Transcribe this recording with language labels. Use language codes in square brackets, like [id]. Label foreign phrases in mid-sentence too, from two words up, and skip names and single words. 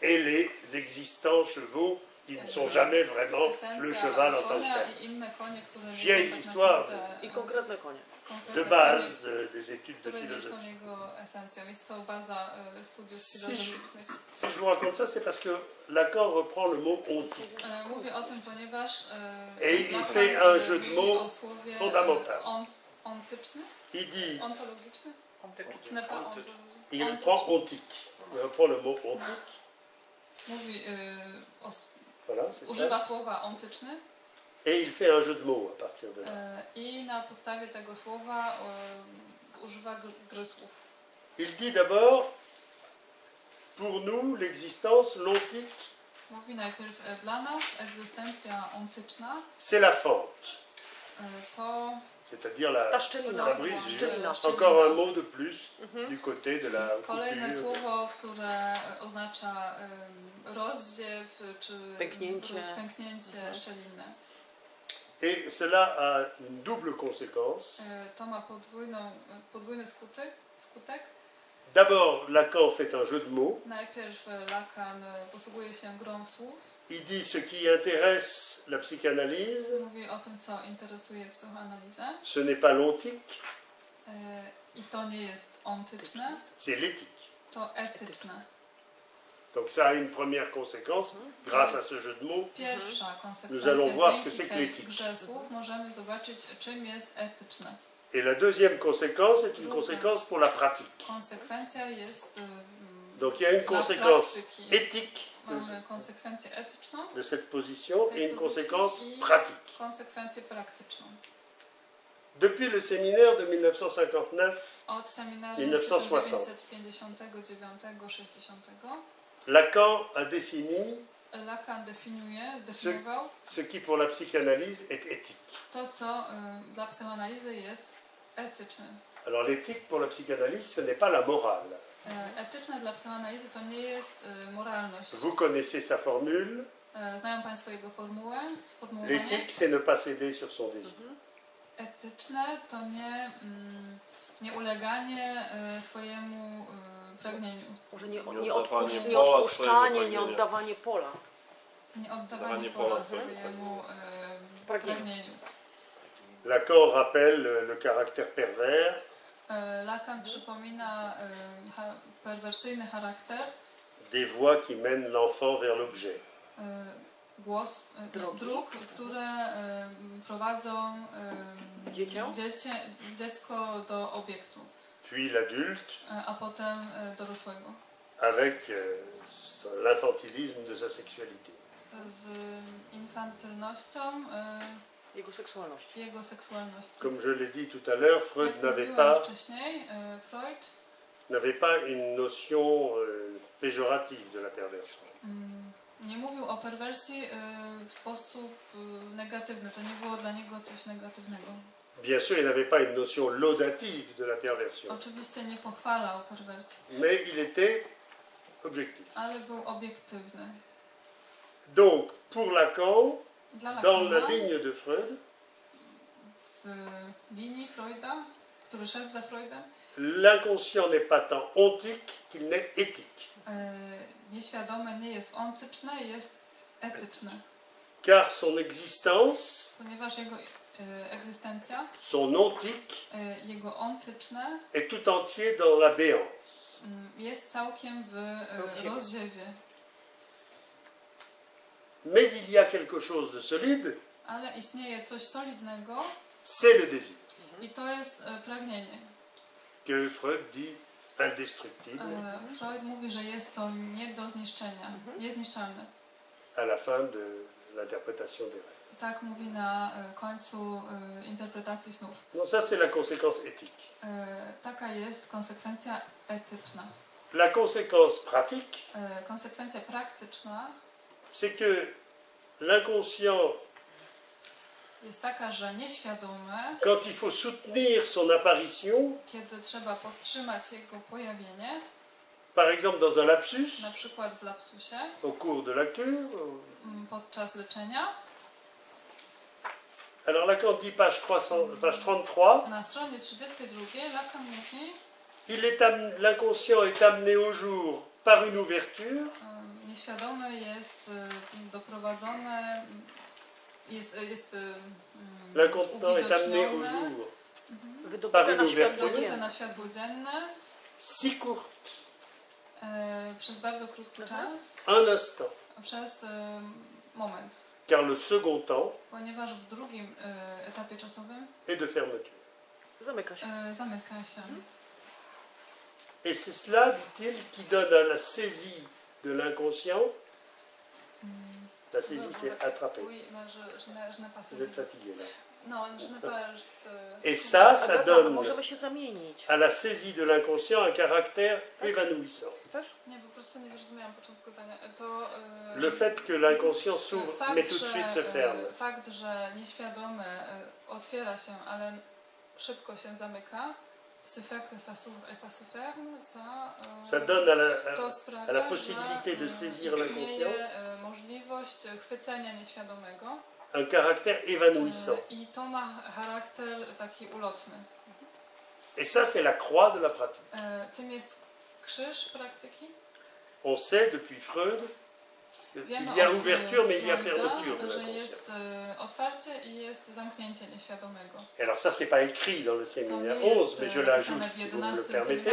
[fr] part et les existants chevaux Ils ne sont jamais vraiment le cheval en tant que [pl] konia [fr] tel. [pl] i inne konie, które nie [fr] Vieille [pl] są tak [fr] histoire [pl] naprawdę, I konkretne konie. konkretne [fr] de base [pl] konie, [fr] des études de [pl] które nie są [fr] philosophie. [pl] jego esencją. Jest to baza studiów [fr] Si [pl] filozoficznych. [fr] je vous raconte ça, c'est parce que Lacan reprend le mot ontique. [pl] Mówię o tym, ponieważ [fr] Et il Lacan fait un jeu de [pl] mówi [fr] mots [pl] o słowie [fr] fondamental. [pl] Ontyczny? [fr] Il dit, [pl] Ontologiczny? [fr] Ce n'est pas ontologiczny. il reprend ontique. Il reprend le mot ontique. [pl] Mówi, [fr] Voilà, c'est ça. [pl] używa słowa ontyczny [fr] Et il fait un jeu de mots à partir de là. [pl] i na podstawie tego słowa używa gry słów. [fr] Il dit d'abord, pour nous, l'existence, l'ontique, [pl] Mówi najpierw, dla nas egzystencja ontyczna [fr] c'est la fente, [pl] to [fr] c'est-à-dire la [pl] Ta szczelina. [fr] la brisure. [pl] Szczelina. [fr] Encore un mot de plus du côté de la [pl] kolejne [fr] couture. [pl] słowo, które oznacza rozziew czy pęknięcie szczeliny. [fr] Et cela a une double conséquence. [pl] To ma podwójny skutek. [fr] D'abord, Lacan fait un jeu de mots. [pl] Najpierw Lacan posługuje się grą słów. [fr] Il dit ce qui intéresse la psychanalyse, [pl] Mówi o tym, co interesuje psychoanalizę. [fr] ce n'est pas l'ontique, [pl] I to nie jest ontyczne, [fr] c'est l'éthique. [pl] to etyczne. [fr] Donc ça a une première conséquence, grâce à ce jeu de mots. [pl] Pierwsza [fr] Nous [pl] konsekwencja [fr] allons voir ce que [pl] dzięki [fr] c'est que [pl] tej [fr] l'éthique. [pl] grze słów możemy zobaczyć, czym jest etyczne. [fr] Et la deuxième conséquence est une conséquence pour la pratique. [pl] Konsekwencja jest... [fr] Donc il y a une conséquence éthique [pl] Mamy konsekwencję etyczną, [fr] de cette position et une conséquence [pl] i [fr] pratique. [pl] konsekwencję praktyczną. [fr] Depuis le séminaire de 1959, [pl] Od seminarium [fr] 1960. [pl] 1959-60 [fr] Lacan a défini [pl] Lacan zdefiniował [fr] ce qui pour la psychanalyse est éthique. [pl] to, co dla psychoanalizy jest etyczne. [fr] Alors l'éthique pour la psychanalyse, ce n'est pas la morale. [pl] Etyczne dla psychoanalizy to nie jest moralność. [fr] Vous connaissez sa formule. [pl] Znają Państwo jego sformułowanie. [fr] L'éthique, c'est ne pas céder sur son désir. [pl] Etyczne to nie uleganie swojemu pragnieniu. Może nie odpuszczanie odpuszczanie, nie oddawanie pola. Nie oddawanie pola swojemu pragnieniu. [fr] Lacan rappelle le caractère pervers. [pl] Lacan przypomina perwersyjny charakter [fr] des voies qui mènent l'enfant vers l'objet. [pl] dróg, które prowadzą dziecko do obiektu, [fr] Puis l'adulte, [pl] a potem dorosłego. [fr] avec l'infantilisme de sa sexualité. [pl] Z infantylnością jego seksualności. [fr] Comme je l'ai dit tout à l'heure, Freud [pl] Jak [fr] n'avait [pl] mówiłem [fr] pas [pl] wcześniej, Freud [fr] une notion péjorative de la perversion. [pl] nie mówił o perwersji w sposób negatywny. To nie było dla niego coś negatywnego. [fr] Bien sûr, il n'avait pas une notion laudative de la perversion, [pl] Oczywiście nie pochwalał perwersji, [fr] mais il était objectif. [pl] ale był obiektywny. [fr] Donc, pour Lacan, [pl] Dla [fr] dans la [pl] Lacana, [fr] ligne de Freud, [pl] w linii Freuda, który szedł za Freudem, [fr] l'inconscient n'est pas tant ontique qu'il n'est éthique. [pl] Nieświadome nie jest ontyczne, jest etyczne. [fr] Car son existence, [pl] Ponieważ jego egzystencja, [fr] son ontique, [pl] jego ontyczne [fr] est tout entier dans la béance. [pl] jest całkiem w rozziewie. [fr] Mais il y a quelque chose de solide, [pl] Ale istnieje coś solidnego [fr] c'est le désir, [pl] i to jest pragnienie. [fr] que Freud dit indestructible [pl] Freud mówi, że jest to nie do zniszczenia, niezniszczalne. [fr] à la fin de l'interprétation des rêves. [pl] Tak mówi na końcu interpretacji snów. [fr] Donc ça, c'est la conséquence éthique. [pl] Taka jest konsekwencja etyczna. [fr] La conséquence pratique, [pl] Konsekwencja praktyczna [fr] c'est que l'inconscient, [pl] jest taka, że nieświadome, [fr] quand il faut soutenir son apparition, [pl] kiedy trzeba podtrzymać jego pojawienie, [fr] par exemple dans un lapsus, [pl] na przykład w lapsusie, [fr] au cours de la cure, [pl] podczas leczenia, [fr] alors Lacan dit page 33, [pl] na stronie 32 Lacan mówi, [fr] l'inconscient est amené au jour par une ouverture, [pl] nieświadome jest doprowadzone, jest [fr] L'incontenant est amené au [pl] uwidocznione, [fr] jour [pl] Wydobyte na światło wydobyte dzienne. na światło dzienne [fr] si court, [pl] przez bardzo krótki czas, [fr] un instant, [pl] przez moment. [fr] car le second temps [pl] Ponieważ w drugim etapie czasowym est de fermeture. Zamyka się. zamyka się. [fr] Et c'est cela, dit-il, qui donne à la saisie de l'inconscient. La saisie, c'est attraper. Oui, mais je n'ai pas Vous saisi. êtes fatigué là. Non, je n'ai pas juste... Et ça, ça Agata, donne [pl] możemy się zamienić. [fr] à la saisie de l'inconscient un caractère évanouissant. [pl] Chcesz? Nie, po prostu nie zrozumiałam początku zdania. To... [fr] Le fait que l'inconscient s'ouvre, mais tout de suite se ferme. [pl] Fakt, że nieświadome otwiera się, ale szybko się zamyka, [fr] ce fait que ça s'ouvre et ça se ferme, Ça donne [pl] to [fr] à [pl] sprawia, [fr] la possibilité de saisir l'inconscient [pl] istnieje możliwość chwycenia nieświadomego [fr] un caractère évanouissant. [pl] i to ma charakter taki ulotny. [fr] Et ça, c'est la croix de la pratique. [pl] Tym jest krzyż praktyki. [fr] On sait depuis Freud [pl] Wiemy [fr] qu'il y a [pl] od [fr] ouverture, mais il y a [pl] Freuda, [fr] fermeture de [pl] że [fr] l'inconscient. [pl] jest otwarcie i jest zamknięcie nieświadomego. [fr] Et alors ça, c'est pas écrit dans le [pl] To [fr] séminaire [pl] nie 11, jest [fr] mais je l'ajoute [pl] napisane w [fr] si vous me le [pl] 11 [fr] permettez.